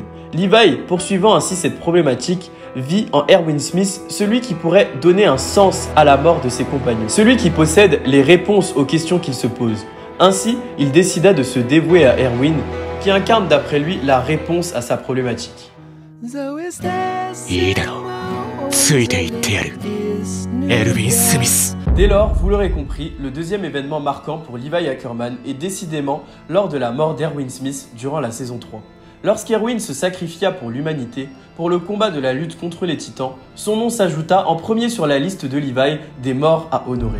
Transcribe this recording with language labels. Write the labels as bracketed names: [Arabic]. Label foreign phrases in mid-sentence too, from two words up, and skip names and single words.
[French] Levi, poursuivant ainsi cette problématique, vit en Erwin Smith celui qui pourrait donner un sens à la mort de ses compagnons, celui qui possède les réponses aux questions qu'il se pose. Ainsi, il décida de se dévouer à Erwin, qui incarne d'après lui la réponse à sa problématique. [Japanese] いいだろう。ついていってやる。エルヴィン・スミス。 [French] Dès lors, vous l'aurez compris, le deuxième événement marquant pour Levi Ackerman est décidément lors de la mort d'Erwin Smith durant la saison 3. Lorsqu'Erwin se sacrifia pour l'humanité, pour le combat de la lutte contre les titans, son nom s'ajouta en premier sur la liste de Levi des morts à honorer.